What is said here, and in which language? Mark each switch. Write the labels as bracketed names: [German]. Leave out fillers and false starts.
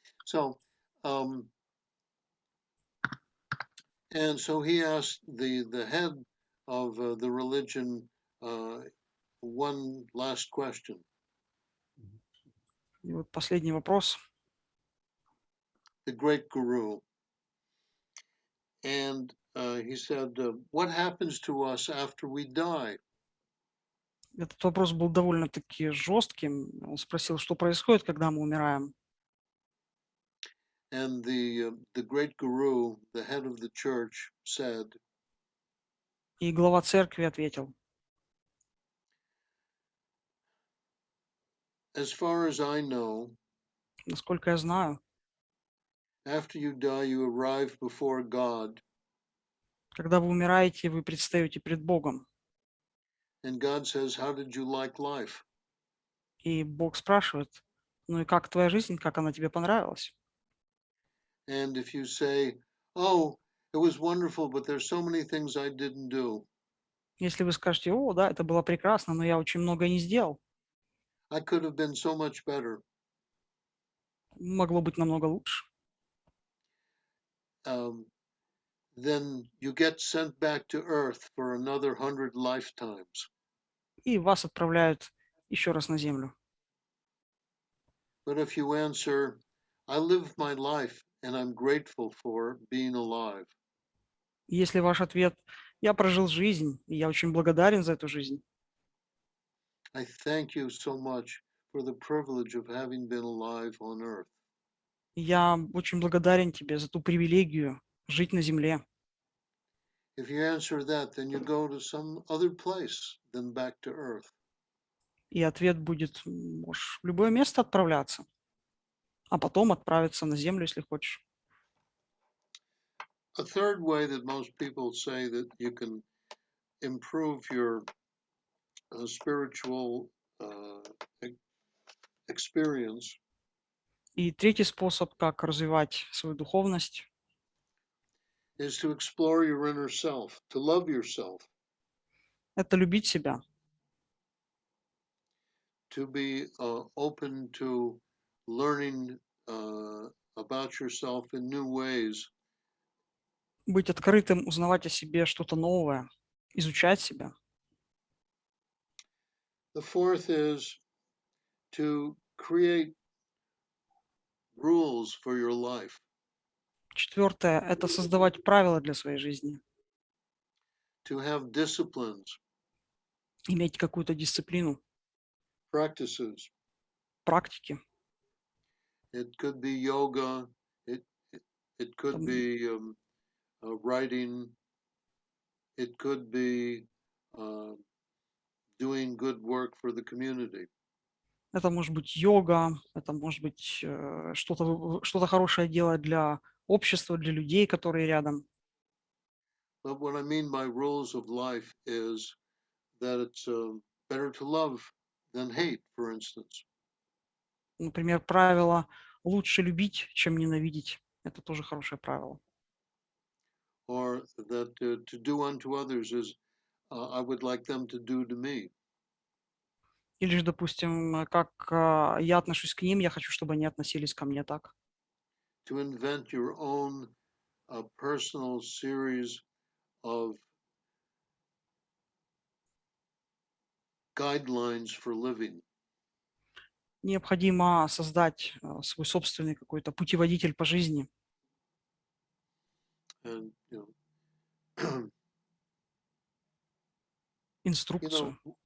[English] So, and so he asked the head of the religion one last question. [Russian] И вот последний вопрос. [English] The great guru. And he said, what happens to us after we die? [Russian] Этот вопрос был довольно-таки жестким. Он спросил, что происходит, когда мы умираем. [English] And the great guru, the head of the church, said, [Russian] И глава церкви ответил: [English] as far as I know, [Russian] насколько я знаю, [English] after you die, you arrive before God, [Russian] когда вы умираете, вы предстаете пред Богом. [English] and God says, how did you like life? [Russian] И Бог спрашивает: ну и как твоя жизнь, как она тебе понравилась? [English] And if you say, oh, it was wonderful, but there's so many things I didn't do. [Russian] Если вы скажете: о, да, это было прекрасно, но я очень многое не сделал. [English] I could have been so much better. [Russian] Могло быть намного лучше. [English] Then you get sent back to earth for another 100 lifetimes. [Russian] И вас отправляют еще раз на землю. [English] But if you answer, I lived my life and I'm grateful for being alive. [Russian] Если ваш ответ: я прожил жизнь, и я очень благодарен за эту жизнь. [English] I thank you so much for the privilege of having been alive on earth. [Russian] Я очень благодарен тебе за ту привилегию жить на земле. [English] If you answer that, then you go to some other place than back to earth. [Russian] И ответ будет: можешь в любое место отправляться, а потом отправиться на землю, если хочешь. [English] A third way that most people say that you can improve your spiritual experience [Russian] И третий способ, как развивать свою духовность, [English] is to explore your inner self, to love yourself, [Russian] это любить себя, [English] to be open to learning about yourself in new ways, [Russian] быть открытым, узнавать о себе что-то новое, изучать себя. [English] The fourth is to create rules for your life, [Russian] Четвертое – это создавать правила для своей жизни, [English] to have disciplines, [Russian] иметь какую-то дисциплину, [English] practices. [Russian] практики. [English] It could be yoga, it could [Russian] Там [English] be writing, it could be doing doing good work for the community. [Russian] Это может быть йога, это может быть что-то хорошее делать для общества, для людей, которые рядом. [English] But what I mean by rules of life is that it's better to love than hate, for instance. [Russian] Например, правило «лучше любить, чем ненавидеть». Это тоже хорошее правило. [English] Or that to do unto others as I would like them to do to me. [Russian] Или же, допустим, как я отношусь к ним, я хочу, чтобы они относились ко мне так. [English] To invent your own personal series of guidelines for living. [Russian] Необходимо создать свой собственный какой-то путеводитель по жизни. [English] And you know, [Russian] Инструкцию.